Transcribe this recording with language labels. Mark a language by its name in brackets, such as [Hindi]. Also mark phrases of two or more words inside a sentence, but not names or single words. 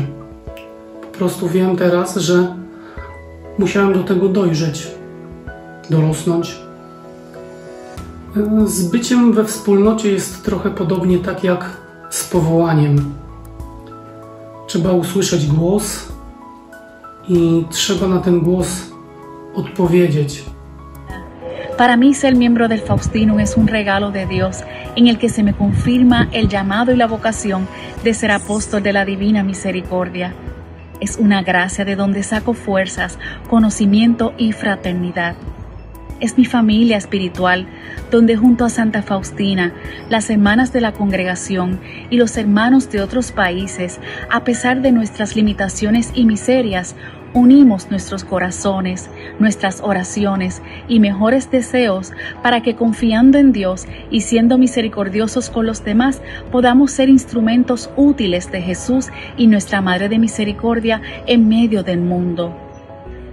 [Polish] Po prostu wiem teraz, że musiałem do tego dojrzeć, dorosnąć. Z byciem we wspólnocie jest trochę podobnie tak jak z powołaniem. Trzeba usłyszeć głos i trzeba na ten głos odpowiedzieć. [Spanish] Para mí, ser miembro del Faustinum es un regalo de Dios en el que se me confirma el llamado y la vocación de ser apóstol de la Divina Misericordia. Es una gracia de donde saco fuerzas, conocimiento y fraternidad. Es mi familia espiritual, donde junto a Santa Faustina, las hermanas de la congregación y los hermanos de otros países, a pesar de nuestras limitaciones y miserias, unimos nuestros corazones, nuestras oraciones y mejores deseos para que, confiando en Dios y siendo misericordiosos con los demás, podamos ser instrumentos útiles de Jesús y nuestra Madre de Misericordia en medio del mundo.